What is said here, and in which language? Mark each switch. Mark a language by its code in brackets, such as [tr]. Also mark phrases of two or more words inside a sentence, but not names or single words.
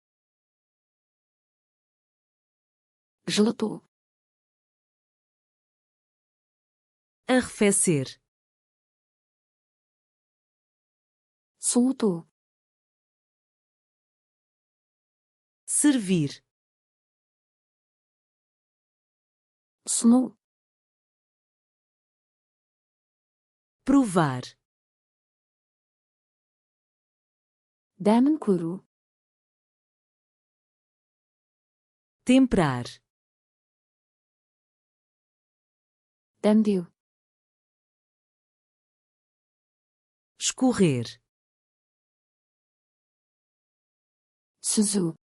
[kk] Жылыту. [pt] Arrefecer. [kk] Суыту. [pt] Servir. [kk] Ұсыну. [pt] Provar. [kk] Дәмін көру. [pt] Temperar. [kk] Дәмдеу. [pt] Escorrer. [kk] Сүзу.